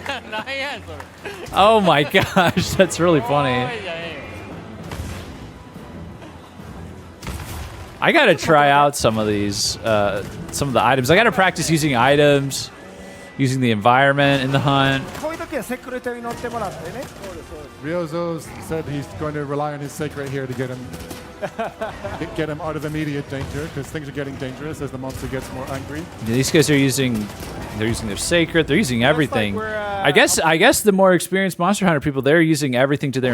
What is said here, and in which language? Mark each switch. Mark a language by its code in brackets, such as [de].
[ja] 何やそれ。 [en] Oh my gosh, that's really funny. [ja] おいじゃねえよ [en] I gotta try out some of these, some of the items. I gotta practice using items, using the environment in the hunt. [ja] こういう時はセクレタに乗ってもらってね [en] Ryozo said he's going to rely on his sacred here to get him out of immediate danger, because things are getting dangerous as the monster gets more angry. These guys are using, they're using their sacred, they're using everything. we're, I guess the more experienced Monster Hunter people, they're using everything to their